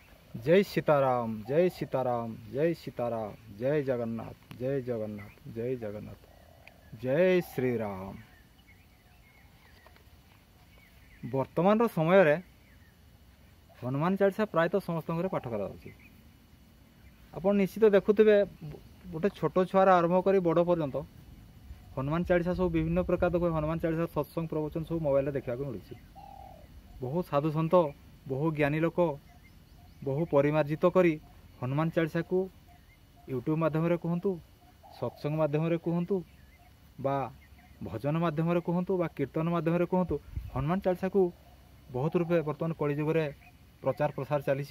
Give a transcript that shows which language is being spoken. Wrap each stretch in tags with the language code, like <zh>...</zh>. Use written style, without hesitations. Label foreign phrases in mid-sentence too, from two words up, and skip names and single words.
<hi>जय सीताराम जय सीताराम जय सीताराम जय जगन्नाथ जय जगन्नाथ जय जगन्नाथ जय श्री राम।</hi> <or>ବର୍ତ୍ତମାନ ସମୟ ରେ ହନୁମାନ ଚାଳିଶା ପ୍ରାୟତଃ ସମସ୍ତ ପାଠ କରାଯାଉଛି। ଆପଣ ନିଶ୍ଚିତ ଦେଖୁଥିବେ ଗୋଟେ ଛୋଟ ଛୁଆର ଆରମ୍ଭ କରି ବଡ଼ ପର୍ଯ୍ୟନ୍ତ ହନୁମାନ ଚାଳିଶା ସବୁ ବିଭିନ୍ନ ପ୍ରକାର ହନୁମାନ ଚାଳିଶା ସତ୍ସଙ୍ଗ ପ୍ରବଚନ ସବୁ ମୋବାଇଲରେ ଦେଖିବାକୁ ମିଳୁଛି। ବହୁ ସାଧୁସନ୍ଥ ବହୁ ଜ୍ଞାନୀ ଲୋକ ବହୁ ପରିମାର୍ଜିତ କରି ହନୁମାନ ଚାଳିଶାକୁ ୟୁଟ୍ୟୁବ୍ ମାଧ୍ୟମରେ କୁହନ୍ତୁ, ସତ୍ସଙ୍ଗ ମାଧ୍ୟମରେ କୁହନ୍ତୁ, ବା ଭଜନ ମାଧ୍ୟମରେ କୁହନ୍ତୁ, ବା କୀର୍ତ୍ତନ ମାଧ୍ୟମରେ କୁହନ୍ତୁ, ହନୁମାନ ଚାଳିଶାକୁ ବହୁତ ରୂପେ ବର୍ତ୍ତମାନ କଳିଯୁଗରେ ପ୍ରଚାର ପ୍ରସାର ଚାଲିଛି।</or>